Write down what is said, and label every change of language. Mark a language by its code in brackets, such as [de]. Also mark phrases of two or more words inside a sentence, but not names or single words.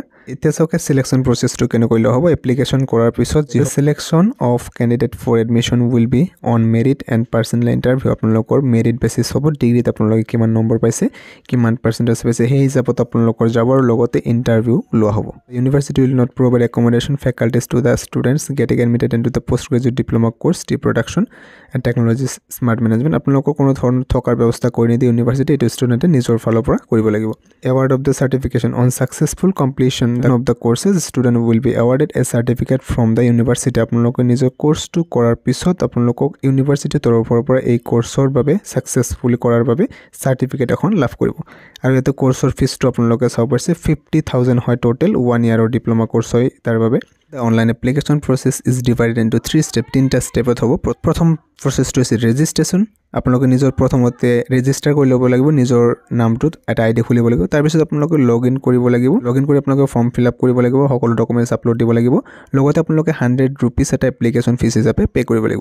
[as] এতিয়া চাওক চিলেকশ্যন প্ৰচেছটো কেনেকৈ লোৱা হ'ব। এপ্লিকেশ্যন কৰাৰ পিছত যি [en] selection of candidate for admission will be on merit and personal interview. [as] আপোনালোকৰ মেৰিট বেচিছ হ'ব, ডিগ্ৰীত আপোনালোকে কিমান নম্বৰ পাইছে, কিমান পাৰ্চেণ্টেজ পাইছে সেই হিচাপত আপোনালোকৰ যাব আৰু লগতে ইণ্টাৰভিউ লোৱা হ'ব। [en] university will not provide accommodation faculties to the students getting admitted in to the post graduate diploma course tea production and technology smart management. [as] আপোনালোকৰ কোনো ধৰণৰ থকাৰ ব্যৱস্থা কৰি নিদিয়ে ইউনিভাৰ্চিটি, এইটো ষ্টুডেণ্টে নিজৰ ফালৰ পৰা কৰিব লাগিব। [en] award of the certification on successful completion of the courses student will be awarded a certificate from the university. [as] আপোনালোকে নিজৰ কোৰ্চটো কৰাৰ পিছত আপোনালোকক ইউনিভাৰ্চিটিৰ তৰফৰ পৰা এই কোৰ্চৰ বাবে ছাকচেছফুলি কৰাৰ বাবে চাৰ্টিফিকেট এখন লাভ কৰিব। আৰু ইয়াতে কোৰ্চৰ ফিজটো আপোনালোকে চাব পাৰিছে 50,000 হয় টোটেল, 1 ইয়াৰৰ ডিপ্ল'মা কোৰ্চ হয় তাৰ বাবে। [en] The online application process is divided into 3 steps. [as] 3টা ষ্টেপত হ'ব। প্ৰথম প্ৰচেছটো হৈছে ৰেজিষ্ট্ৰেশ্যন। আপোনালোকে নিজৰ প্ৰথমতে ৰেজিষ্টাৰ কৰি ল'ব লাগিব, নিজৰ নামটোত এটা ID খুলিব লাগিব। তাৰপিছত আপোনালোকে লগ ইন কৰিব লাগিব। লগ ইন কৰি আপোনালোকে [en] form fill up [as] কৰিব লাগিব, সকলো ডকুমেণ্টছ আপলোড দিব লাগিব। লগতে আপোনালোকে 100 ৰুপিজ এটা এপ্লিকেশ্যন ফিজ হিচাপে পে' কৰিব লাগিব।